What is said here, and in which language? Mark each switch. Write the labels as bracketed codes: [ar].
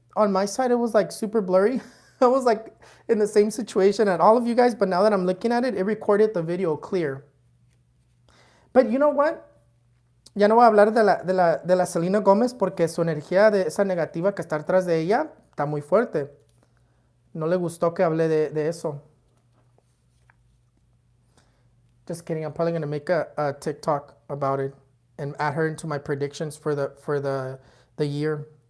[en] on my side, it was like super blurry. I was like in the same situation at all of you guys, but now that I'm looking at it, it recorded the video clear. But you know what? [es] Ya no voy a hablar de la Selena Gómez porque su energía de esa negativa que está atrás de ella está muy fuerte. No le gustó que hable de eso. [en] Just kidding. I'm probably going to make a TikTok about it and add her into my predictions for the year.